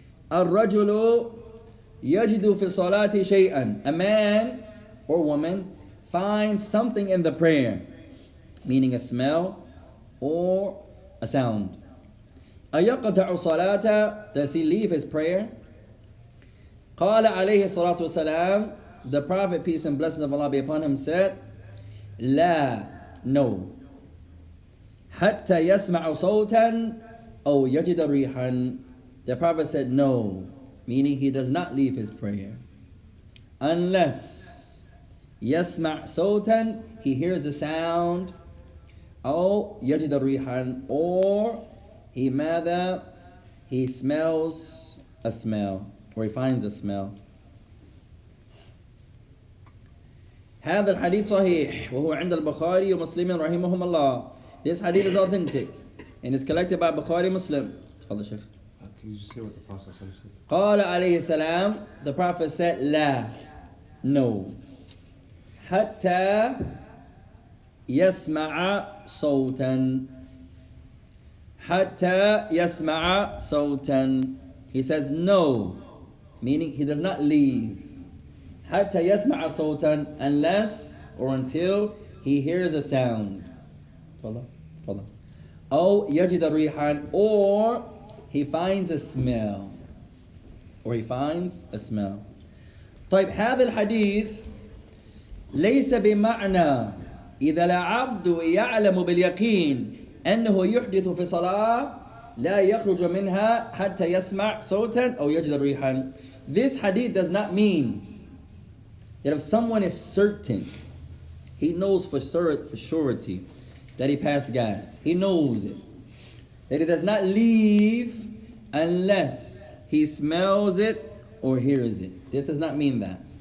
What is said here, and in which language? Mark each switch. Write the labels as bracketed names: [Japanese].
[Arabic] الرَّجُلُ يَجِدُ فِي الصَّلَاةِ شَيْئًا. [English] A man or woman finds something in the prayer. Meaning a smell or a sound. [Arabic] أَيَقْتَعُ صَلَاةً. [English] Does he leave his prayer? [Arabic] قال عليه الصلاة والسلام. [English] The Prophet, peace and blessings of Allah be upon him, said, لا, no. [Arabic] حتى يسمع صوتا أو يجد ريحا. [English] The Prophet said no, meaning he does not leave his prayer unless [Arabic] يسمع صوتا, [English] he hears a sound, [Arabic] أو يجد ريحا, [English] or he smells a smell, or he finds a smell. [Arabic] هذا الحديث صحيح وهو عند البخاري ومسلم رحمهم الله. [English] This hadith is authentic and is collected by Bukhari Muslim. [Arabic] تفضل شيخ. [English] Can you just say what the Prophet said? [Arabic] قال عليه السلام. [English] The Prophet said لا, no. [Arabic] حتى يسمع صوتا. حتى يسمع صوتا. [English] He says no, meaning he does not leave. [Arabic] حتى يسمع صوتا, [English] unless or until he hears a sound. [Arabic] تفضل تفضل. أو يجد ريحا, [English] or he finds a smell. Or he finds a smell. [Arabic] طيب هذا الحديث ليس بمعنى إذا العبد يعلم باليقين أنه يحدث في صلاة لا يخرج منها حتى يسمع صوتا أو يجد ريحا. [English] This hadith does not mean that if someone is certain, he knows for surety that he passed gas, he knows it, that he does not leave unless he smells it or hears it. This does not mean that.